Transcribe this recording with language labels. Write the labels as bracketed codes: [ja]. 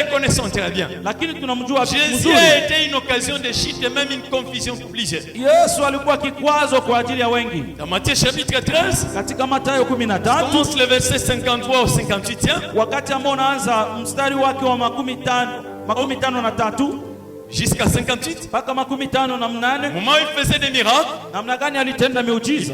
[fr] reconnaissons très bien. [sw] Lakini tunamjua [fr] Jésus [sw] vizuri. [fr] a été une occasion de chute et même une confusion pour plusieurs. [sw] Yesu alikuwa kikwazo kwa ajili ya wengi. [fr] Dans Matthieu chapitre 13, [sw] Katika Mathayo 13 [fr] commence le verset 53 au 58e, [sw] wakati ambao unaanza mstari wake wa makumi tano na tatu [fr] jusqu'à 58. [sw] mpaka makumi tano na [fr] Au [sw] mnane. [fr] moment où il faisait des miracles, [sw] Namna gani alitenda [fr] il [sw] miujiza?